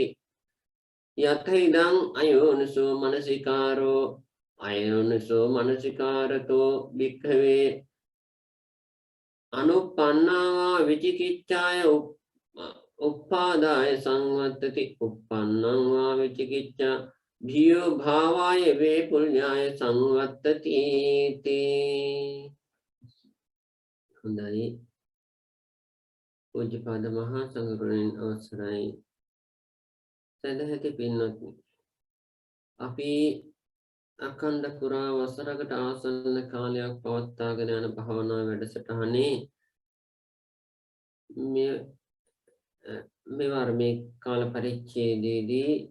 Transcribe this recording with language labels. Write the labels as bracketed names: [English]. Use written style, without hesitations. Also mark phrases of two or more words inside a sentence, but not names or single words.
[Pali] යතයිදං අයෝනිසෝ මනසිකාරෝ අයෝනිසෝ මනසිකාරතෝ භික්ඛවේ අනුප්පන්නාවා විචිකිච්ඡාය උප්පාදාය සංවත්තති. උප්පන්නං වා විචිකිච්ඡා භීයෝ භාවාය වේපුල්යාය සංවත්තති තේ. [Sinhala] හොඳයි. පූජ්‍යපාද මහා සංඝරත්නයන් අවසරයි. සදහැති පින්වත්නි, අපි අඛණ්ඩ පුරා වසරකට ආසන්න කාලයක් පවත්වාගෙන යන භාවනා වැඩසටහනේ මෙවර මේ කාල පරිච්ඡේදයේදී